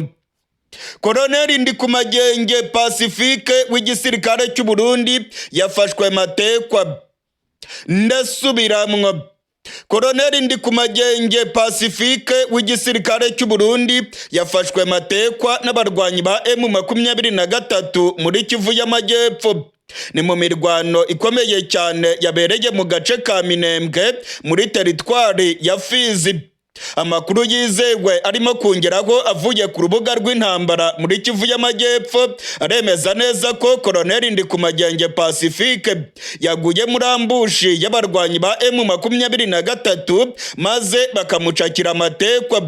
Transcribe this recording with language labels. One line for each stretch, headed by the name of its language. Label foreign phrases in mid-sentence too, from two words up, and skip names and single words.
Kinyarwanda: Koloneli Ndikumagenge Pacifique w'igisirikare cy'u Burundi yafashwe Matekwa. Ndasubiramwo. Koloneli Ndikumagenge Pacifique w'igisirikare cy'u Burundi yafashwe Matekwa n'abarwanyi ba M23 muri Kivu y'Amajyepfo. Ni mu mirwano ikomeye cyane yabereye mu gace ka Minembwe muri teritwari ya Fizi. Amakuru yizewe arimo kongeraho avuye ku rubuga rw'intambara muri Kivu y'Amajyepfo aremeza neza ko Koloneli Ndikumagenge Pacifique yaguye muri ambushi y'abarwanyi ba M23 maze bakamucakira Matekwa.